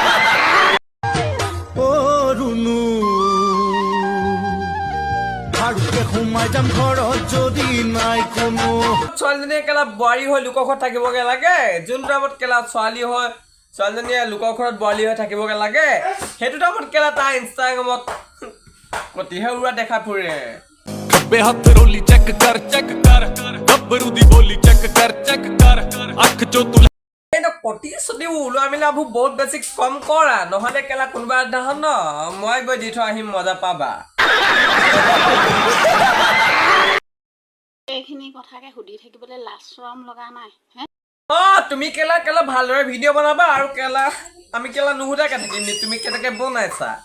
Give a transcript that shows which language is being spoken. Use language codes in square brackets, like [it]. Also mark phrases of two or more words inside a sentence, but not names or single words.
[as] ও রুনু ভালকে সোমাই যাম ঘৰত যদি নাই কোনো ছোৱালীজনীয়ে কেলা বোৱাৰী হৈ লোকৰ ঘৰত থাকিবগে লাগে যোন টাইমত কেলা ছোৱালী হৈ ছোৱালীজনীয়ে লোকৰ ঘৰত বোৱাৰী হৈ থাকিবগে লাগে সেইটো টাইমত কেলা তাৰ ইনষ্টাগ্ৰামত কতিহে উৰা দেখা ফুৰে [pa] ਖੱਬੇ ਹੱਥ ਰੋਲੀ ਚੈੱਕ ਕਰ ਗੱਭਰੂ ਦੀ ਬੋਲੀ ਚੈੱਕ ਕਰ ਅੱਖ ਚੋਂ ਤੂੰ [as] কিন্তু প্ৰতিশ্ৰুতি ওলোৱা মিলাবোৰ বহুত বেছি কম কৰা নহ'লে কেলা কোনোবা এদিনাখন ন মই গৈ দি থৈ আহিম মজা পাবা এইখিনি কথাকে সুধি থাকিবলৈ লাজ চৰম লগা নাই হে তুমি কেলা কেলা ভালদৰে ভিডিঅ' বনাবা আৰু কেলা আমি কেলা নুসুধাকে থাকিম তুমি কেনেকে বনাইছা